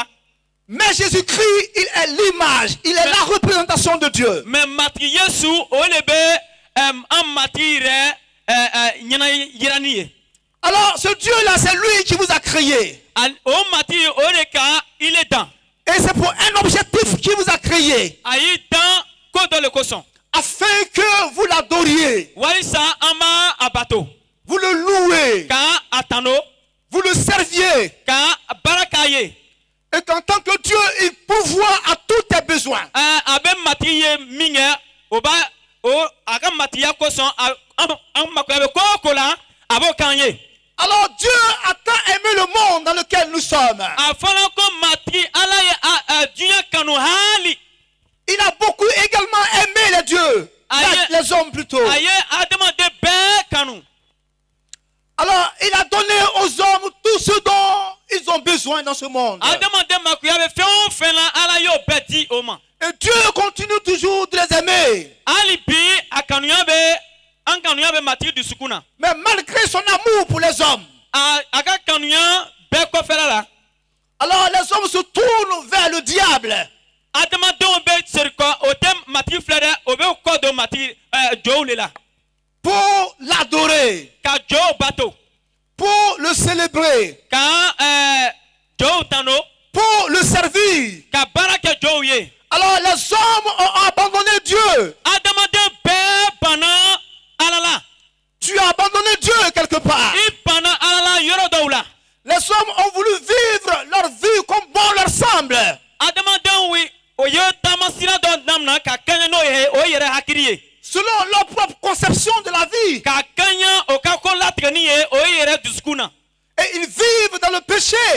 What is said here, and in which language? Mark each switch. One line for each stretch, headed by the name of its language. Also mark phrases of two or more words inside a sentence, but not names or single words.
French: Mais Jésus-Christ, il est l'image, il est la représentation de Dieu.
Bambara: mɛ matigi Yesu o le bɛ an matigi yɛrɛ ɲɛna yirani ye
French: Alors, ce Dieu-là, c'est lui qui vous a créé.
Bambara: o matigi o de ka i le dan
French: Et c'est pour un objectif qu'il vous a créé.
Bambara: a y'i dan ko dɔ le kosɔn
French: Afin que vous l'adoriez,
Bambara: walisa an b'a a bato
French: vous le louez,
Bambara: ka a tano
French: vous le serviez.
Bambara: ka baara k'a ye
French: Et qu'en tant que Dieu, il pourvoit à tous tes besoins.
Bambara: a bɛ matigi ye min kɛ o b'a a ka matigiya kosɔn an makoya bɛ ko o ko la a b'o k'an ye
French: Alors Dieu a tant aimé le monde dans lequel nous sommes.
Bambara: a fɔra ko matigi ala ye diɲɛ kanu hali
French: Il a beaucoup également aimé les dieux, les hommes plutôt.
Bambara: a ye adamaden bɛɛ kanu
French: Alors il a donné aux hommes tout ce dont ils ont besoin dans ce monde.
Bambara: adamaden makoya bɛ fɛn o fɛn la ala y'o bɛɛ di o ma
French: Et Dieu continue toujours de les aimer.
Bambara: hali bi a kanuya bɛ an kanuya bɛ matigi dusukun na
French: Mais malgré son amour pour les hommes,
Bambara: a ka kanuya bɛɛ kɔfɛla la
French: Alors les hommes se tournent vers le diable.
Bambara: adamadenw bɛ seri kɔ o tɛ matigi filɛ dɛ o bɛ kɔ don matigi jɔnw de la
French: Pour l'adorer,
Bambara: ka jɔnw bato
French: pour le célébrer,
Bambara: ka jɔnw tano
French: pour le servir.
Bambara: ka baara kɛ jɔnw ye.
French: Alors les hommes ont abandonné Dieu.
Bambara: Adamaden bɛɛ banna Ala la.
French: Tu as abandonné Dieu quelque part.
Bambara: I banna Ala la yɔrɔ dɔw la.
French: Les hommes ont voulu vivre leur vie comme bon leur semble.
Bambara: Adamadenw o ye taamasira dɔ daminɛ ka kɛɲɛ n'o ye o yɛrɛ hakili ye.
French: Selon leur propre conception de la vie.
Bambara: Ka kɛɲɛ o ka ko latigɛni ye o ye yɛrɛ dusukun na.
French: Et ils vivent dans le péché,